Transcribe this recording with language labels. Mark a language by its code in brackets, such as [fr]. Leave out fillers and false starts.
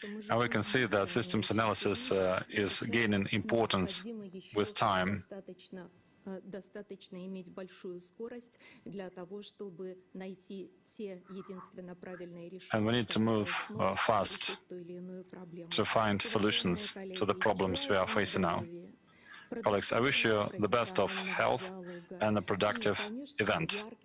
[en] And we can see that systems analysis is gaining importance with time. [ru] Достаточно иметь большую скорость для того, чтобы найти те единственно правильные решения. [en] And we need to move fast to find solutions to the problems we are facing now. Colleagues, I wish you the best of health and a productive event.